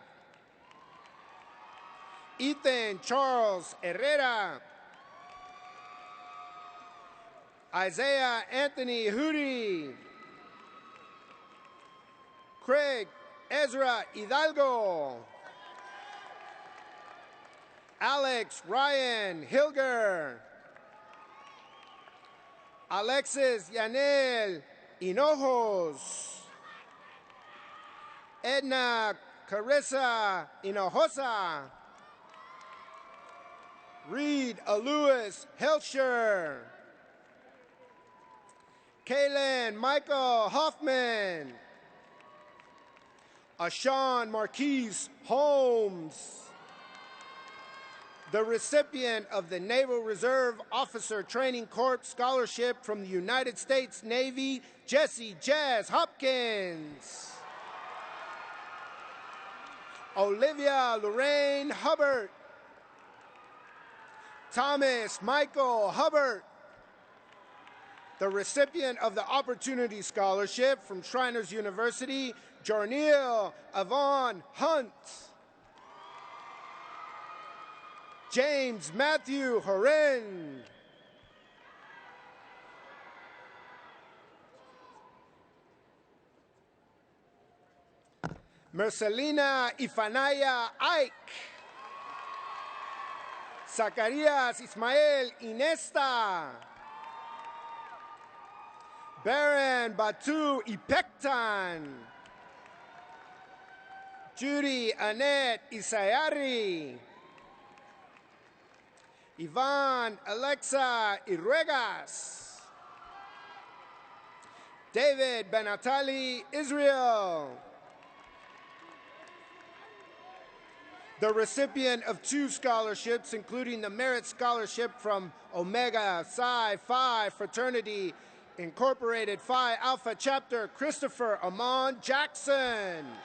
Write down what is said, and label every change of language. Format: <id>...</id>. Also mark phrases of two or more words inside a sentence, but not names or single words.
<en>Ethan Charles Herrera. Isaiah Anthony Hootie. Craig Ezra Hidalgo. Alex Ryan Hilger. Alexis Yanel Hinojos. Edna Carissa Hinojosa. Reed Lewis Hilscher. Kaylin Michael Hoffman. Ashawn Marquise Holmes. The recipient of the Naval Reserve Officer Training Corps Scholarship from the United States Navy, Jesse Jazz Hopkins. Olivia Lorraine Hubbard. Thomas Michael Hubbard. The recipient of the Opportunity Scholarship from Shriners University, Jarneal Avon Hunt. James Matthew Horen. Mercelina Ifanaya Ike. Zacarías Ismael Inesta. Baron Batu Ipektan. Judy Annette Isayari. Ivan Alexa Irregas. David Benatali Israel. The recipient of 2 scholarships, including the Merit Scholarship from Omega Psi Phi Fraternity Incorporated Phi Alpha Chapter, Christopher Amon Jackson.</en>